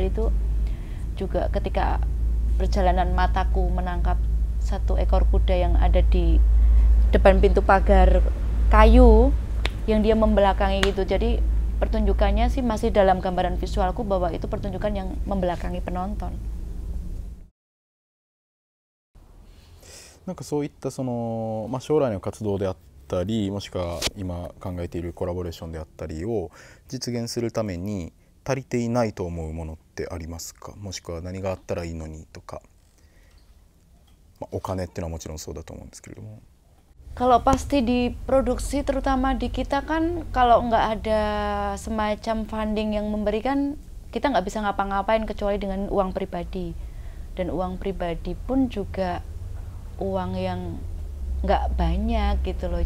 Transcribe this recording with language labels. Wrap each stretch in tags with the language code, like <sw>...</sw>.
<id>Itu juga ketika perjalanan mataku menangkap satu ekor kuda yang ada di depan pintu pagar kayu yang dia membelakangi gitu. Jadi pertunjukannya sih masih dalam gambaran visualku bahwa itu pertunjukan yang membelakangi penonton.</id> <ja>なんかそういった将来の活動であったり、もしくは今考えているコラボレーションであったりを実現するために足りていないと思うものってありますか？もしくは何があったらいいのにとか。まあ、お金っていうのはもちろんそうだと思うんですけれども。</ja> <id>Kalau pasti di produksi, terutama di kita kan, kalau nggak ada semacam funding yang memberikan, kita nggak bisa ngapa-ngapain kecuali dengan uang pribadi. Dan uang pribadi pun juga uang yang nggak banyak gitu loh.</id>